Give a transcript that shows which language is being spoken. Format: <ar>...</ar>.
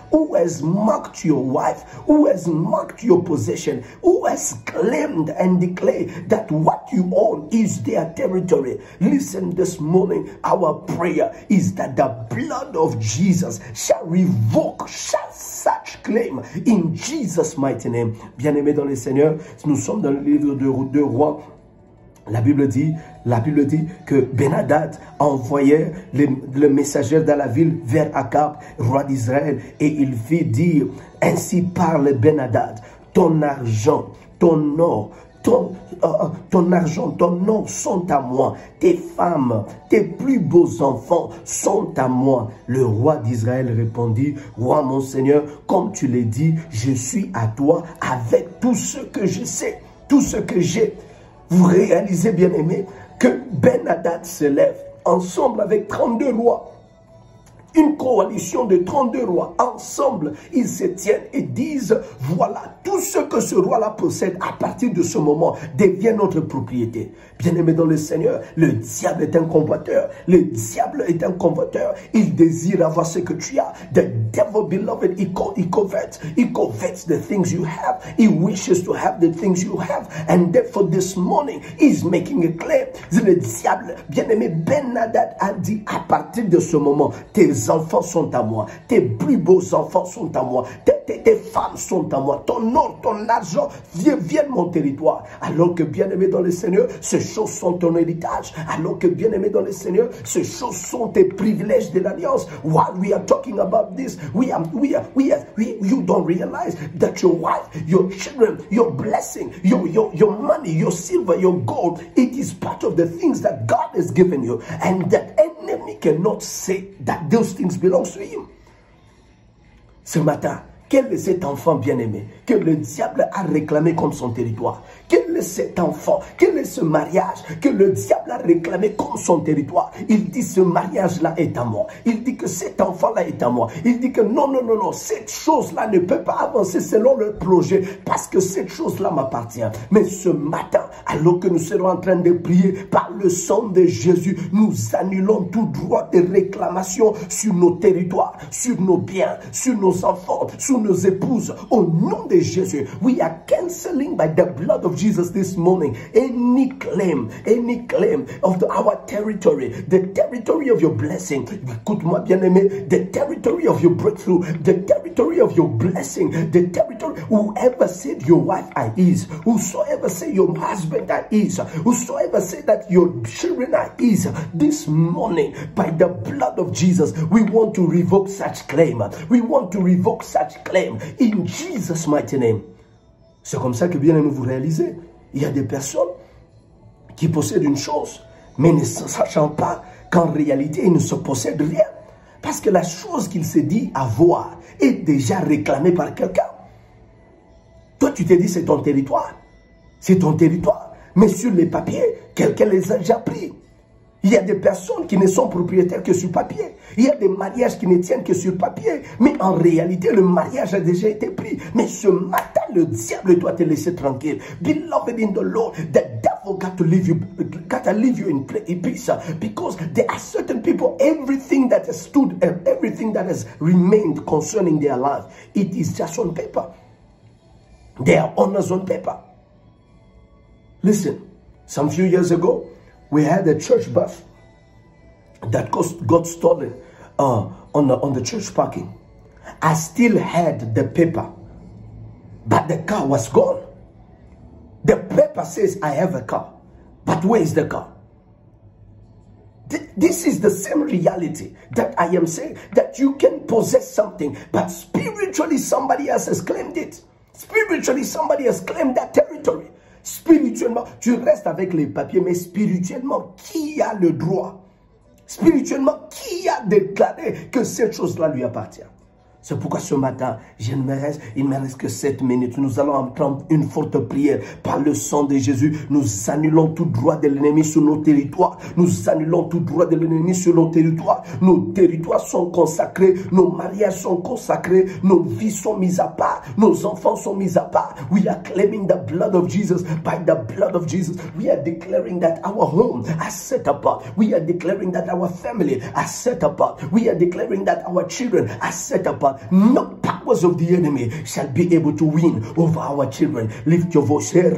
<en>Who has marked your wife? Who has marked your possession? Who has claimed and declared that what you own is their territory? Listen, this morning, our prayer is that the blood of Jesus shall revoke such claim in Jesus' mighty name.</en> <fr>Bien-aimés dans le Seigneur, nous sommes dans le livre de Rois. La Bible dit que Ben-Hadad envoyait le messager dans la ville vers Akab, roi d'Israël, et il fit dire, ainsi parle Ben-Hadad, ton argent, ton or, ton argent, ton or sont à moi, tes femmes, tes plus beaux enfants sont à moi. Le roi d'Israël répondit, roi mon Seigneur, comme tu l'as dit, je suis à toi avec tout ce que je sais, tout ce que j'ai. Vous réalisez, bien-aimés, que Ben-Hadad se lève ensemble avec 32 rois. Une coalition de 32 rois. Ensemble, ils se tiennent et disent, voilà, tout ce que ce roi-là possède à partir de ce moment devient notre propriété. Bien-aimé dans le Seigneur, le diable est un convoiteur. Le diable est un convoiteur. Il désire avoir ce que tu as.</fr> <en>The devil, beloved, he covets. He covets the things you have. He wishes to have the things you have. And therefore this morning, he's making a claim.</en> <fr>Le diable, bien-aimé, Ben-Hadad a dit, à partir de ce moment, tes enfants sont à moi. Tes plus beaux enfants sont à moi. Tes femmes sont à moi. Ton or, ton argent viennent mon territoire. Alors que, bien-aimé dans le Seigneur, ces choses sont ton héritage. Alors que, bien-aimé dans le Seigneur, ces choses sont tes privilèges de l'alliance.</fr> <en>While we are talking about this, you don't realize that your wife, your children, your blessing, your money, your silver, your gold, it is part of the things that God has given you. And that enemy cannot say that those things belong to him.</en> <fr>Ce matin, quel est cet enfant bien-aimé que le diable a réclamé comme son territoire? Quel est cet enfant? Quel est ce mariage que le diable a réclamé comme son territoire? Il dit ce mariage-là est à moi. Il dit que cet enfant-là est à moi. Il dit que non, cette chose-là ne peut pas avancer selon le projet parce que cette chose-là m'appartient. Mais ce matin, alors que nous serons en train de prier par le sang de Jésus, nous annulons tout droit de réclamation sur nos territoires, sur nos biens, sur nos enfants, sur nos épouses. Au nom de Jésus,</fr> <en>we are cancelling by the blood of Jesus this morning any claim of our territory, the territory of your blessing.</en> <fr>Écoute-moi bien-aimé,</fr> <en>the territory of your breakthrough, the territory of your blessing, the territory, whoever said your wife are his, whosoever said your husband are his, whosoever said that your children are his, this morning, by the blood of Jesus, we want to revoke such claim. We want to revoke such claim in Jesus' mighty name.</en> <fr>C'est comme ça que bien aimé vous réalisez. Il y a des personnes qui possèdent une chose, mais ne sachant pas qu'en réalité, ils ne se possèdent rien. Parce que la chose qu'il s'est dit avoir est déjà réclamée par quelqu'un. Toi, tu t'es dit c'est ton territoire. C'est ton territoire. Mais sur les papiers, quelqu'un les a déjà pris. Il y a des personnes qui ne sont propriétaires que sur papier. Il y a des mariages qui ne tiennent que sur papier. Mais en réalité, le mariage a déjà été pris. Mais ce matin, le diable doit te laisser tranquille.</fr> <en>Beloved in the Lord, the devil got to leave you in peace. Because there are certain people, everything that has stood and everything that has remained concerning their life, it is just on paper. They are honors on paper. Listen, some few years ago, we had a church bus that got stolen on the church parking. I still had the paper, but the car was gone. The paper says I have a car, but where is the car? This is the same reality that I am saying, that you can possess something, but spiritually somebody else has claimed it. Spiritually somebody has claimed that territory.</en> <fr>Spirituellement, tu restes avec les papiers, mais spirituellement, qui a le droit? Spirituellement, qui a déclaré que cette chose-là lui appartient? C'est pourquoi ce matin, il me reste que 7 minutes. Nous allons entendre une forte prière. Par le sang de Jésus, nous annulons tout droit de l'ennemi sur nos territoires. Nous annulons tout droit de l'ennemi sur nos territoires. Nos territoires sont consacrés. Nos mariages sont consacrés. Nos vies sont mises à part. Nos enfants sont mis à part.</fr> <en>We are claiming the blood of Jesus. By the blood of Jesus, we are declaring that our home are set apart. We are declaring that our family are set apart. We are declaring that our children are set apart. No powers of the enemy shall be able to win over our children. Lift your voice.</en>